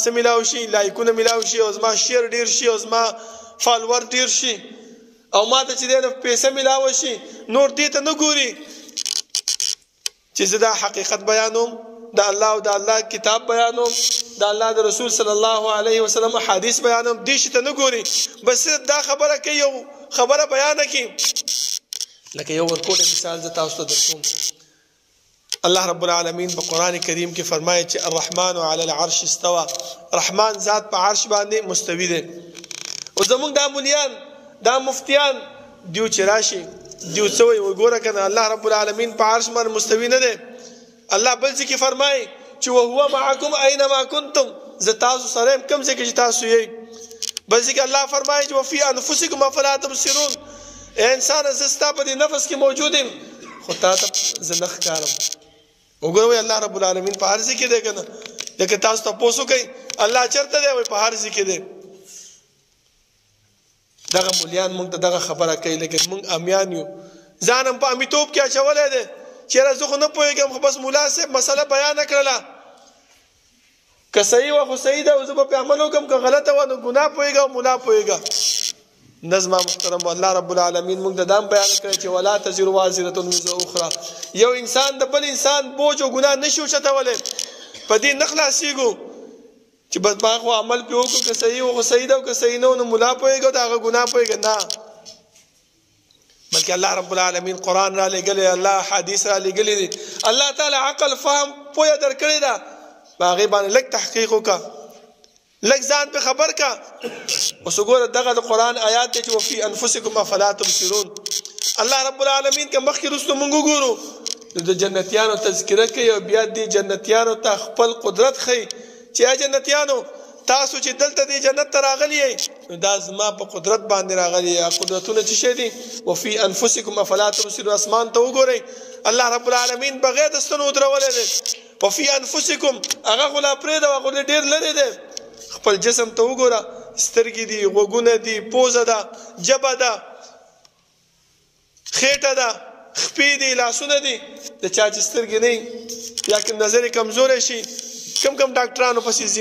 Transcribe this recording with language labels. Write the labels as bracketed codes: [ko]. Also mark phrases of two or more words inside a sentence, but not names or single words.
[ps] څه میلاو شي لایکونه میلاو شي او زما شیر ډیر شي او زما فالوور ډیر شي او ما ته چې دی نو پیسه میلاوه شي نور دې ته نه ګوري چې زه دا حقیقت بیانوم د الله او د الله کتاب بیانوم د الله د رسول [ar] صلی الله علیه وسلم [ps] حدیث بیانوم دې شي ته نه ګوري بس دا خبره کوي یو خبره بیانه کوي لکه یو ورکوټه مثال زه تاسو ته درکوم الله رب العالمین په قرآن کریم کې فرمایي چې [ar] الرحمن علی العرش استوى [ps] رحمان ذات په عرش باندې مستوی دی او زموږ دا مولیان دا مفتیان دیو چې راشي دیو څه وایي وګوره که نه الله رب العالمین په عرش باندې مستوی نه دی الله بل ځای کې فرمایي چې [ar] وهو معکم اینما کنتم [ps] زه تاسو سره یم کوم ځای کې چې تاسو یې بل ځای کې الله فرمایي چې [ar] وفي انفسکم افلا تبصرون [ps] ای انسانه زه ستا په دې نفس کې موجود یم خو تا ته زه نه ښکارم وګوره الله رب العالمین په هر ځای کې دی که نه لکه تاسو تپوس وکئ الله چېرته دی وایي په هر ځای کې دی دغه مولیان موږ ته دغه خبره کوي لیکن موږ امیان یو ځان هم په امیتوب کې اچولی دی چېرې زه خو نه پوهېږم خو بس ملا صاحب مسله بیانه کړله که صحیح وه خو صحیح ده او زه به پرې عمل وکړم که غلطه وه نو ګناه پوهېږه او ملا پوهېږه نه زما محترم الله رب العالمین موږ ته دا هم بیانه کړی چې [ar] ولا تزر وازرة وزر اخرى [ps] یو انسان د بل انسان بوج او ګناه نشي اوچتولی په دې نه خلاصېږو چې بس ما خو عمل پې وکړو که صحیح و خو صحیح ده او که صحیح نه و نو ملا پوهېږه او د هغه ګناه پوهېږه نه بلکې الله رب العالمین قرآن را لېږلی الله حدیث را لېږلی دي الله تعالی عقل فهم پوهه درکړې ده په هغې باندې لږ تحقیق وکړه لږ ځان پې خبر کا اوس وګوره دغه د قرآن آیات دی چې [ar] وفي انفسکم افلا تبصرون [ps] الله رب العالمین که مخکې وروسته موږ وګورو د جنتیانو تذکره کوي او بیا دې جنتیانو ته خپل قدرت ښیي چې یا جنتیانو تاسو چې دلته دې جنت ته راغلی یئ نو دا زما په قدرت باندې راغلی یا قدرتونه چې شی دي [ar] وفي انفسکم افلا تبصرون [ps] اسمان ته وګورئ الله رب العالمین بغیر د ستنو ودرولی دی [ar] وفي انفسکم [ps] هغه خو لا پرېږده هغه ډېر لرې دی خپل جسم ته وګوره سترګې دي غوږونه دي پوزه ده ژبه ده خېټه ده خپې دي لاسونه دي د چا چې سترګې نه یا که نظر یې کمزوری شي کم ډاکټرانو پسې ځي